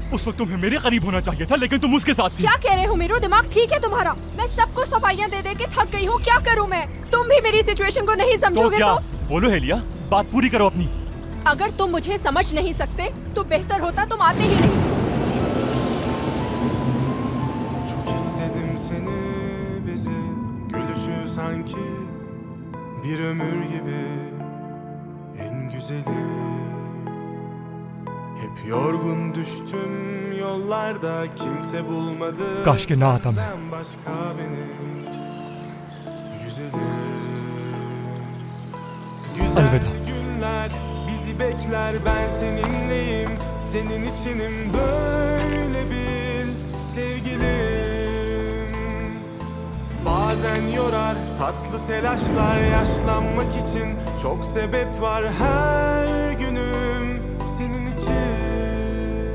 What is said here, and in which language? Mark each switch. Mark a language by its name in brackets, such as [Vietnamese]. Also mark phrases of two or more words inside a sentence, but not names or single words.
[Hindi] उस वक्त तुम्हें मेरे करीब होना चाहिए था, लेकिन तुम उसके साथ थी। क्या कह रहे हो? मेरा दिमाग ठीक है तुम्हारा? मैं सबको सफाइयाँ दे दे के थक गई हूँ। क्या करूँ मैं? तुम भी मेरी सिचुएशन को नहीं समझोगे क्या? तो? बोलो हेलिया, बात पूरी करो अपनी। अगर तुम मुझे समझ नहीं सकते तो बेहतर होता तुम आते ही नहीं। [Turkish] İstedim seni bize, gülüşü sanki bir ömür gibi en güzeli. Hep yorgun düştüm yollarda, kimse bulmadı [Hindi] काश के ना आता मैं। [Turkish] senden başka benim güzelim. Güzel Elveda. günler bizi bekler, ben seninleyim, senin içinim, böyle bil sevgilim. Bazen yorar tatlı telaşlar, yaşlanmak için çok sebep var, her günüm senin için.